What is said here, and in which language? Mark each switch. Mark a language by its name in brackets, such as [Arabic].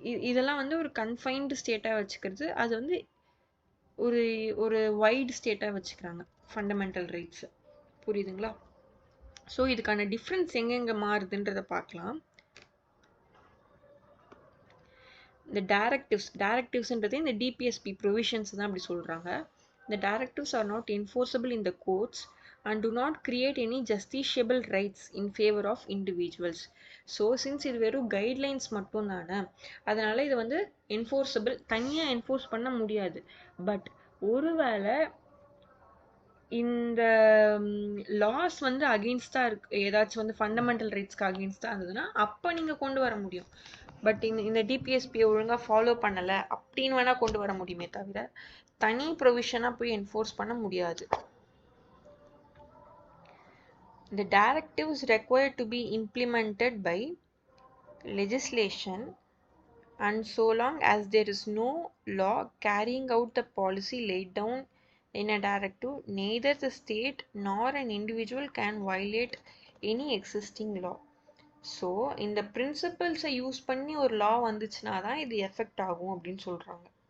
[Tamil] இதெல்லாம் வந்து ஒரு கன்ஃபைன்டு ஸ்டேட்டாக வச்சுக்கிறது, அது வந்து ஒரு ஒரு வைட் ஸ்டேட்டாக வச்சுக்கிறாங்க ஃபண்டமெண்டல் ரைட்ஸ். புரியுதுங்களா? ஸோ இதுக்கான டிஃப்ரென்ஸ் எங்கெங்கே மாறுதுன்றதை பார்க்கலாம். இந்த டைரக்டிவ்ஸ்ன்றது இந்த டிபிஎஸ்பி ப்ரொவிஷன்ஸ் தான் அப்படி சொல்கிறாங்க. [English] The directives are not enforceable in the courts and do not create any justiciable rights in favor of individuals. So since [Tamil] இது வெறும் கைட்லைன்ஸ் மட்டும் தானே, அதனால இது வந்து என்ஃபோர்ஸபிள், தனியாக என்ஃபோர்ஸ் பண்ண முடியாது. பட் ஒருவேளை இந்த லாஸ் வந்து அகெயின்ஸ்டாக இருக்கு, ஏதாச்சும் வந்து ஃபண்டமெண்டல் ரைட்ஸ்க்கு அகெயின்ஸ்டாக இருந்ததுன்னா அப்போ நீங்கள் கொண்டு வர முடியும். பட் இந்த டிபிஎஸ்பியை ஒழுங்காக ஃபாலோ பண்ணலை அப்படின்னு வேணால் கொண்டு வர முடியுமே தவிர தனி ப்ரொவிஷனாக போய் என்ஃபோர்ஸ் பண்ண முடியாது. [English] The directives required to be implemented by legislation, and so long as there is no law carrying out the policy laid down in a directive, neither the state nor an individual can violate any existing law. [Tamil] So இந்த பிரின்சிபல்ஸை use பண்ணி ஒரு லா வந்துச்சுன்னா தான் இது effect ஆகும் அப்படின்னு சொல்கிறாங்க.